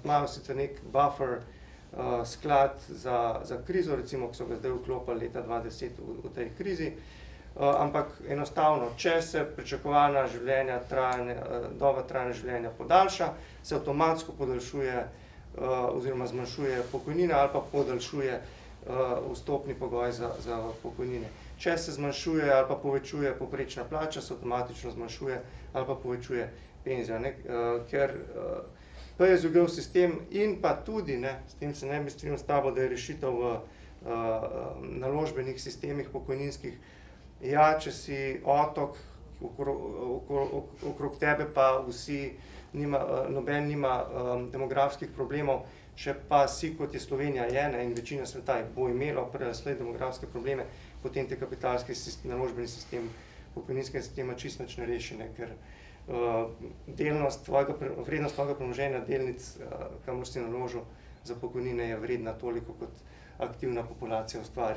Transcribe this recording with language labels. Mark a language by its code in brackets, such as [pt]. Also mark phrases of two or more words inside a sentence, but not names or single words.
[sl] Imajo sicer nek buffer sklad za krizo, recimo, ko so ga zdaj vklopili leta 2010 v tej krizi, ampak enostavno, če se pričakovana doba trajanja življenja podaljša, se avtomatsko podaljšuje oziroma zmanjšuje pokojnina ali pa podaljšuje vstopni pogoj za pokojnine. Če se zmanjšuje ali pa povečuje povprečna plača, se avtomatično zmanjšuje ali pa povečuje penzija, ne? Ker [en] pay-as-you-go [sl] sistem in pa tudi, ne, s tem se ne bi strinjal s tabo, da je rešitev v naložbenih sistemih pokojninskih. Ja, če si otok, okrog tebe pa noben nima demografskih problemov, če pa si, kot je Slovenija je, ne, in večina sveta bo imelo prej ali slej demografske probleme, potem te kapitalski naložbeni sistem pokojninskega sistema čisto nič ne reši, ne, ker vrednost tvojega premoženja delnic, kamor si naložil za pokojnine, je vredna toliko, kot aktivna populacija ustvari.